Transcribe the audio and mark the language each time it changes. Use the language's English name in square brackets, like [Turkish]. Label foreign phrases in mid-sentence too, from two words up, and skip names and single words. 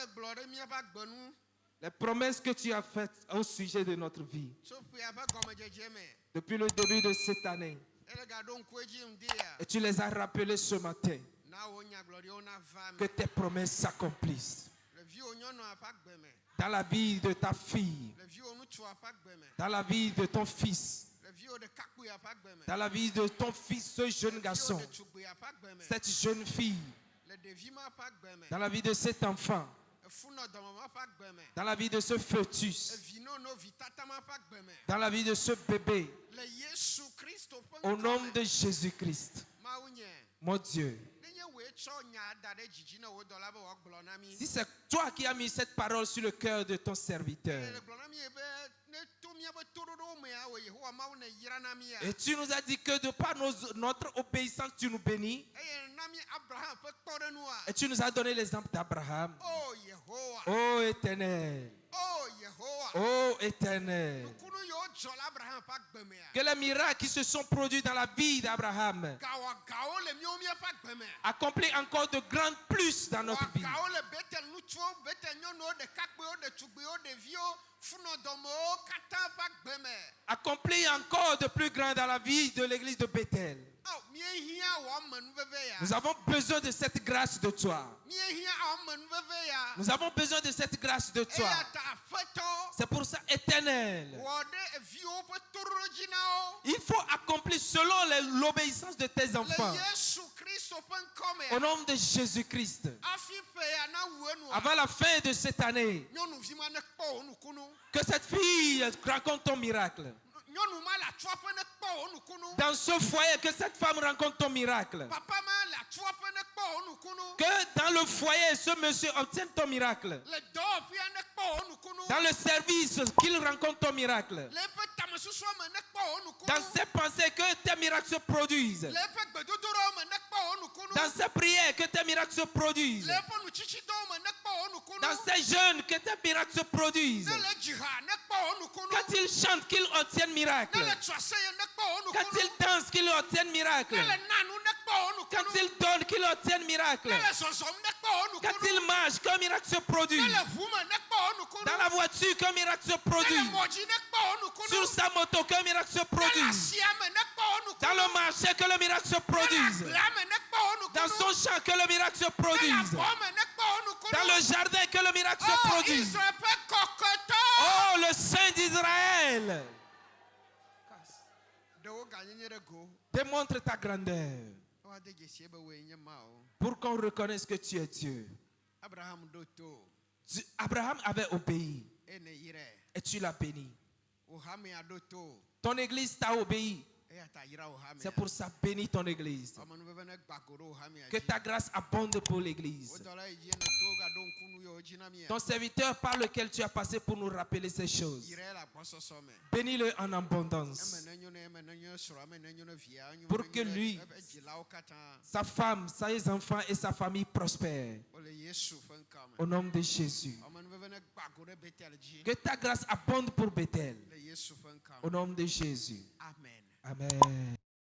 [Ewe] gblɔ ɖe míaƒe agbe nu [French] Les promesses que tu as faites au sujet de notre vie. [Ewe] tso ƒea ƒe gɔmedzedze me [French] Depuis le début de cette année. [Ewe] ele gaɖo ŋku edzi ŋdia [French] Et tu les as rappelées ce matin. [Ewe] na wo nyagblɔɖiwo nava [French] Que [Ewe] me [French] tes promesses s'accomplissent. [Ewe] le viwo nyɔnua ƒe agbe me [French] Dans la vie de ta fille. [Ewe] le viwo ŋutsua ƒe agbe me [French] Dans la vie de ton fils. [Ewe] le viwo ɖekakpuia ƒe agbe me [French] Dans la vie de ton fils, ce jeune [Ewe] le viwo [French] garçon. [Ewe] ɖetugbuia ƒe agbe me [French] Cette jeune fille. [Ewe] le ɖevi ma ƒe agbe me [French] Dans la vie de cet enfant. [Ewe] efunɔ dɔmama ƒe agbe me [French] Dans la vie de ce fœtus. [Ewe] evinono vitata ma ƒe agbe me [French] Dans la vie de ce bébé. [Ewe] le Yesu Kristo ƒe [French] Au nom [Ewe] ŋkɔ [French] de [Ewe] me [French] Jésus-Christ. [Ewe] mawu nye [French] Mon Dieu. [Ewe] nenye woe tsɔ nya da ɖe dzidzi na wo dɔla be wòagblɔ na mí [French] Si c'est toi qui as mis cette parole sur le cœur de ton serviteur. [Ewe] ele gblɔ na mí be ne to míaƒe toɖoɖowo mea wo Yehowa Mawu ne yra na mía [French] Et tu nous as dit que de par notre obéissance, tu nous bénis. [Ewe] eye na mí Abraham ƒe kpɔɖenua [French] Et tu nous as donné l'exemple d'Abraham. [Ewe] o Yehowa [French] Ô éternel. [Ewe] o Yehowa [French] Ô éternel. [Ewe] nukunu yiwo dzɔ le Abraham ƒe agbe mea [French] Que les miracles qui se sont produits dans la vie d'Abraham [Ewe] gawɔgawo le míawo míaƒe agbe me [French] accomplissent encore de grands plus dans notre vie. [Ewe] wɔgawo le Betel ŋutsuwo Betel nyɔnuwo ɖekakpuiwo ɖetugbuiwo ɖeviwo funɔdɔmewo katã ƒe agbe me [French] Accomplis encore de plus grands dans la vie de l'église de Bethel. [Ewe] míehiã wɔ ame nuveve ya [French] Nous avons besoin de cette grâce de toi. [Ewe] míehiã ame nuveve ya [French] Nous avons besoin de cette grâce de toi. [Ewe] eya ta aƒetɔ [French] C'est pour ça, éternel. [Ewe] wɔ ɖe eviwo ƒe toɖoɖo dzi na wo [French] Il faut accomplir selon l'obéissance de tes enfants. [Ewe] le Yesu Kristo ƒe ŋkɔ [French] Au [Ewe] me [French] nom de Jésus-Christ. [Ewe] hafi ƒe ya na wu enua [French] Avant la fin de cette année, [Ewe] nyɔnuvi ma nekpɔ wo nukunu [French] que cette fille raconte ton miracle. [Ewe] nyɔnu ma le atsɔƒe nekpɔ wo nukunu [French] Dans ce foyer, que cette femme rencontre ton miracle. [Ewe] papa ma le atsɔƒe nekpɔ wo nukunu [French] Que dans le foyer, ce monsieur obtienne ton miracle. [Ewe] le dɔwɔƒea nekpɔ wo nukunu [French] Dans le service, qu'il rencontre ton miracle. [Ewe] le eƒe tamesusua me nekpɔ wo nukunu [French] Dans ses pensées, que tes miracles se produisent. [Ewe] le eƒe gbedodoɖawo me nekpɔ wo nukunu [French] Dans ses prières, que tes miracles se produisent. [Ewe] le eƒe nutsitsidɔwo me nekpɔ wo nukunu [French] Dans ses jeûnes, que tes miracles se produisent. [Ewe] ne le dziha nekpɔ wo nukunu [French] Quand il chante, qu'il obtienne miracle. [Ewe] ne le tso aseye nekpɔ wo [French] Quand [Ewe] nukunu [French] il danse, qu'il obtienne miracle. [Ewe] ne le nanu nekpɔ wo [French] Quand [Ewe] nukunu [French] il donne, qu'il obtienne miracle. [Ewe] ne le zɔzɔm nekpɔ wo [French] Quand [Ewe] nukunu [French] il marche, qu'un miracle se [Ewe] ne [French] produise. [Ewe] le ʋu me nekpɔ wo nukunu [French] Dans la voiture, qu'un miracle se [Ewe] ne le [French] produise. [Ewe] mɔ dzi nekpɔ wo nukunu [French] Sur sa moto, qu'un miracle se [Ewe] ne le [French] produise. [Ewe] asia me nekpɔ wo [French] Dans [Ewe] nukunu [French] le marché, que le miracle se [Ewe] ne le [French] produise. [Ewe] agblea me nekpɔ wo [French] Dans [Ewe] nukunu [French] son champ, que le miracle se [Ewe] ne le [French] produise. [Ewe] abɔ me nekpɔ wo nukunu [French] Dans le jardin, que le miracle se oh produise. [Ewe] Israël ƒe kɔkɔtɔ [French] Oh, le Saint d'Israël, [Ewe] ɖewo ganyenye ɖe go [French] démontre ta grandeur [Ewe] woade dzesie be woe nye mawo [French] pour qu'on reconnaisse que tu es Dieu. [Ewe] Abraham ɖo to [French] Abraham avait obéi [Ewe] eye ne yirɛ [French] et tu l'as béni. [Ewe] wò hamea ɖo to [French] Ton église t'a obéi. [Ewe] eya ta yira wò hamea [French] C'est pour ça, bénis ton église. [Ewe] ɔme nuveve ne gba go ɖo wò hamea [French] Que [Ewe] dzi [French] ta grâce abonde pour [Ewe] wo [French] l'église. [Ewe] dɔla yi dzi ne to gaɖo ŋkunu yewo dzi na mia [French] Ton serviteur par lequel tu as passé pour nous rappeler ces choses. [Ewe] yirɛ le agbɔsɔsɔ me [French] Bénis-le en abondance. [Ewe] eme ne nyo ne eme ne nyo srɔ̃ eme ne nyo ne via enyo [French] Pour [Ewe] ne [French] que [Ewe] nyo ne [French] lui- [Ewe] eƒe dzilawo katã [French] Sa femme, ses enfants et sa famille prospèrent. [Ewe] wole Yesu ƒe ŋkɔ [French] Au [Ewe] me [French] nom de Jésus. [Ewe] ɔme nuveve ne gba go ɖe Betel dzi [French] Que ta grâce abonde pour Bethel. [Ewe] le Yesu ƒe ŋkɔ [French] Au [Ewe] me [French] nom de Jésus. [Ewe] amen [French] Amen.